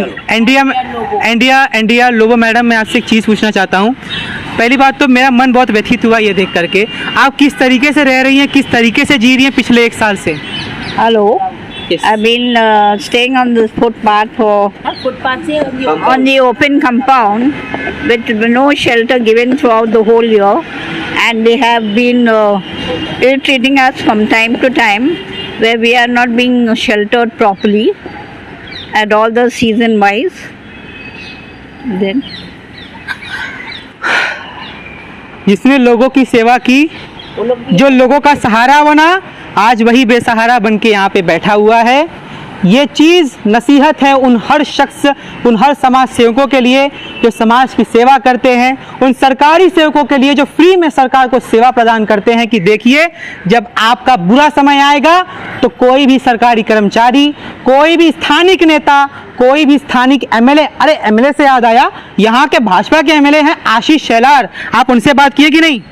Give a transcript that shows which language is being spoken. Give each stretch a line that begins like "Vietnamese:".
Hindi: Andrea Lobo madam, मैं आपसे एक चीज़ पूछना चाहता हूँ। पहली बात तो मेरा मन बहुत व्यथित हुआ ये देख करके। आप किस तरीके से रह रही हैं, किस तरीके से जी रही हैं पिछले 1 साल से?
English: Hello. Yes. I've been staying on this footpath on the open compound with no shelter given throughout the whole year, and they have been ill-treating us from time to time, where we are not being sheltered properly at all the season wise. Then
Hindi: जिसने लोगों की सेवा की, जो लोगों का सहारा बना, आज वही बेसहारा बन के यहाँ पे बैठा हुआ है। ये चीज़ नसीहत है उन हर शख्स, उन हर समाज सेवकों के लिए जो समाज की सेवा करते हैं, उन सरकारी सेवकों के लिए जो फ्री में सरकार को सेवा प्रदान करते हैं कि देखिए, जब आपका बुरा समय आएगा तो कोई भी सरकारी कर्मचारी, कोई भी स्थानिक नेता, कोई भी स्थानिक एमएलए, अरे एमएलए से याद आया, यहाँ के भाजपा के एमएलए हैं आशीष शेलार, आप उनसे बात किए कि नहीं?